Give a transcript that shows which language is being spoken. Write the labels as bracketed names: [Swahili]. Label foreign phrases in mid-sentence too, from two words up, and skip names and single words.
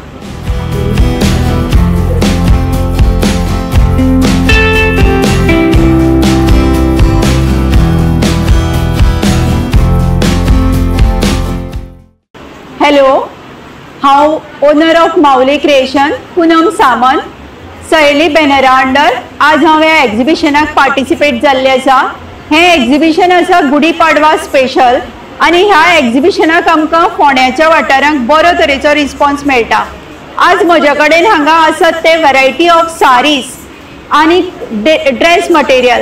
[Konkani] हॅलो, हांव [English] owner of [Konkani] माऊली क्रिएशन पूनम सामंत. सहेली बॅनरा अंडर आज हांव ह्या एक्झिबिशनाक पार्टिसिपेट जाल्लें आसा. हें एक्झिबिशन आसा गुढीपाडवा स्पेशल आनी ह्या एक्झिबिशनाक आमकां फोंड्याच्या वाठारांत बरो तरेचो रिस्पॉन्स मेळटा. आज म्हजे कडेन हांगा आसात ते [English] variety of sarees [Konkani] आनी [English] dress material.